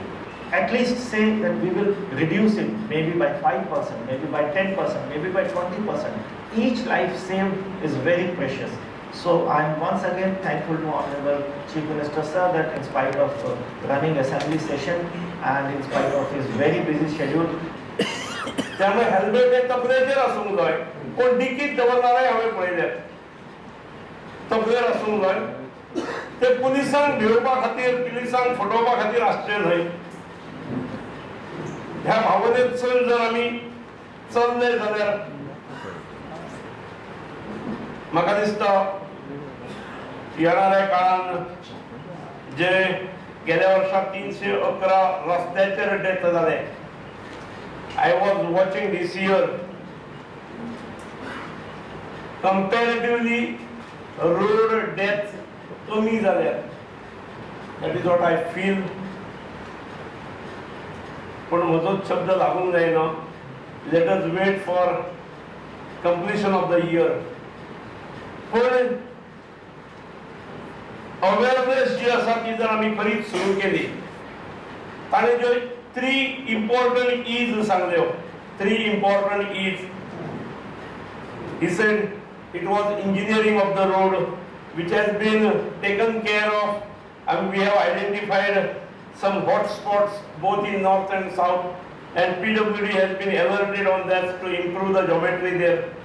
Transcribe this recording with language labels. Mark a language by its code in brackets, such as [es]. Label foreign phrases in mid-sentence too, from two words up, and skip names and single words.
[en] At least say that we will reduce it, maybe by 5%, maybe by 10%, maybe by 20%. Each life saved is very precious. So I am once again thankful to Honorable Chief Minister Sir that in spite of running assembly session and in spite of his very busy schedule, [kok] त्यामुळे हेल्मेट हे तकलेचेर आसूंक जाय, कोण डिकीत दवरनाराय हांवें पळयल्यात, तकलेर आसूंक जाय. ते पुलिसांक भिवपा खातीर, पुलिसांक फटोवपा खातीर आसचें न्हय. ह्या भावनेंतसून जर आमी चल्ले जाल्यार म्हाका दिसता येणाऱ्या काळान जे गेल्या वर्सा 311 रस्त्याचेर डेथ जाले, [en] I was watching this year, comparatively road death [kok] कमी जाल्यात. [en] That is what I feel. [kok] पण म्हजो शब्द लागूंक जायना. [en] Let us wait for completion of the year. [kok] पण अवेअरनेस जी आसा ती जर आमी खरीच सुरू केली, ताणे ज्यो 3 [en] important E's [kok] सांगल्यो, 3 [en] important E's. He said it was engineering of the road, which has been taken care of, and we have identified some hot spots both in north and south, and PWD has been alerted on that to improve the geometry there.